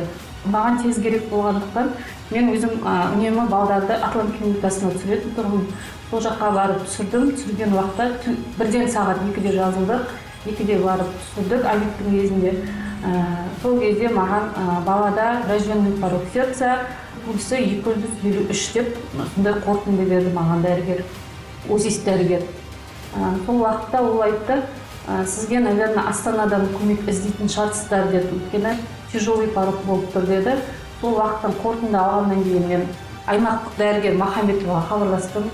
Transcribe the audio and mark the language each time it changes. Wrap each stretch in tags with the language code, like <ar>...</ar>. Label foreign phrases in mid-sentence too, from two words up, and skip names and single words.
<kk>Маған тез керек болғандықтан мен өзім үнемі балдарды Атлант клиникасына түсіретін тұрмын. Сол жаққа барып түсірдім. Түсірген уақытта бірден сағат 2-де жазылдық. 2-де барып түсірдік объекттің кезінде. Сол кезде маған балада</kk> <ru>врожденный порог сердца,</ru> <kk>пульсы 253 деп сондай қорытынды берді маған дәрігер. УЗИст дәрігер. Сол уақытта ол айтты, сізге, наверное, Астанадан көмек іздейтін шығарсыздар деді. Өйткені</kk> <ru>тяжелый порог</ru> <kk>болып тұр деді. Сол уақыттан қорытынды алғаннан кейін мен аймақтық дәрігер Махамбетоваға хабарластым.</kk>